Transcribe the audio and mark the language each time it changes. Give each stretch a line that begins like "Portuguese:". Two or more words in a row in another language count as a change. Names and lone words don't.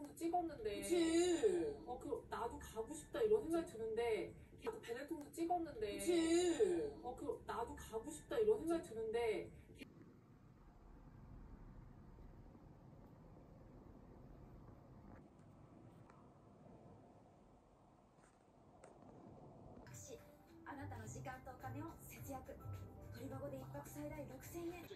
Korean: 찍었는데. 그치. 나도 가고 싶다 이런 생각이 드는데. 나도 베네통도 찍었는데. 그치. 나도 가고 싶다 이런 생각이 드는데.
Japanese: あなたの時間とお金を節約。鳥籠で1泊最大6000円。